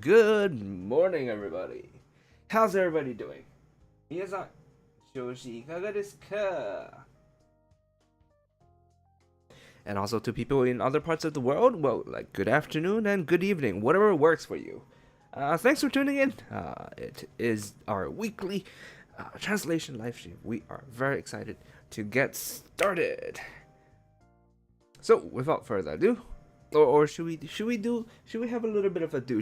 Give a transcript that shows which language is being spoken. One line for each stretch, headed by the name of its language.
English: Good morning, everybody. How's everybody doing?
Japanese: 皆さん、調子いかがですか?
English: And also to people in other parts of the world, well, like good afternoon and good evening, whatever works for you. Thanks for tuning in. It is our weekly translation live stream. We are very excited to get started. So, without further ado, or should we have a little bit of a do?